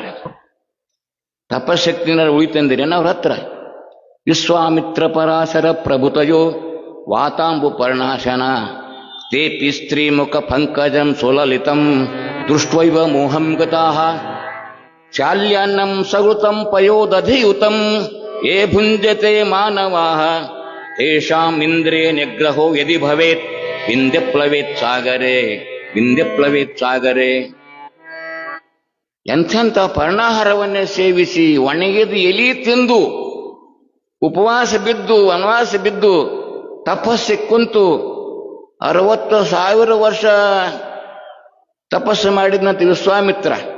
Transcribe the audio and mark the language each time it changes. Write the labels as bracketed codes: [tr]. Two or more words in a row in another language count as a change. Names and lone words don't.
[kn] ತಪಶಕ್ತಿನ ಉಳಿತಂದಿರೇನು ಅವ್ರ ಹತ್ರ? [sa] ವಿಶ್ವಾಮಿತ್ರ ಪರಾಶರ ಪ್ರಭುತಯೋ ವಾತಾಂಬು ಪರ್ಣಾಶನ ತೇಪಿ ಸ್ತ್ರೀಮುಖ ಪಂಕಜಂ ಸುಲಲಿತಂ ದೃಷ್ಟ್ವೈವ ಮೋಹಂ ಗತಾಃ ಶಾಲ್ಯಾನ್ನಂ ಸವೃತಂ ಪಯೋದಧಿಯುತಂ ಯೇ ಭುಂಜತೆ ಮಾನವಾಃ ತೇಷಾಂ ಇಂದ್ರಿಯ ನಿಗ್ರಹೋ ಯದಿ ಭವೇತ್ ವಿಂಧ್ಯಪ್ಲವೇತ್ ಸಾಗರೇ ವಿಂಧ್ಯಪ್ಲವೇತ್ ಸಾಗರೇ. [kn] ಎಂಥೆಂಥ ಪರ್ಣಾಹಾರವನ್ನೇ ಸೇವಿಸಿ ಒಣಗಿದ ಎಲಿ ತಿಂದು ಉಪವಾಸ ಬಿದ್ದು ವನವಾಸ ಬಿದ್ದು ತಪಸ್ಸಿ ಕುಂತು 60,000 ವರ್ಷ ತಪಸ್ಸು ಮಾಡಿದ್ನಂತ ವಿಶ್ವಾಮಿತ್ರ.